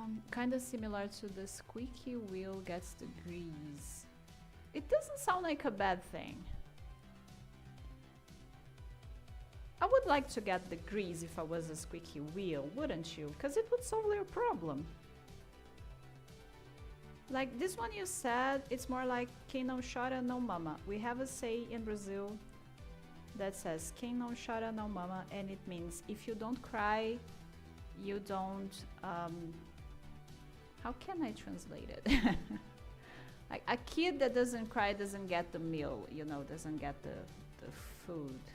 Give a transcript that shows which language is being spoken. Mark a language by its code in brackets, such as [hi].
[en] Kind of similar to the squeaky wheel gets the grease. It doesn't sound like a bad thing. I would like to get the grease if I was a squeaky wheel, wouldn't you? Because it would solve your problem. Like this one you said, it's more like [pt] quem não chora não mama. [en] We have a say in Brazil that says [pt] quem não chora não mama, [en] and it means if you don't cry, you don't, how can I translate it? Like a kid that doesn't cry doesn't get the meal, you know, doesn't get the food.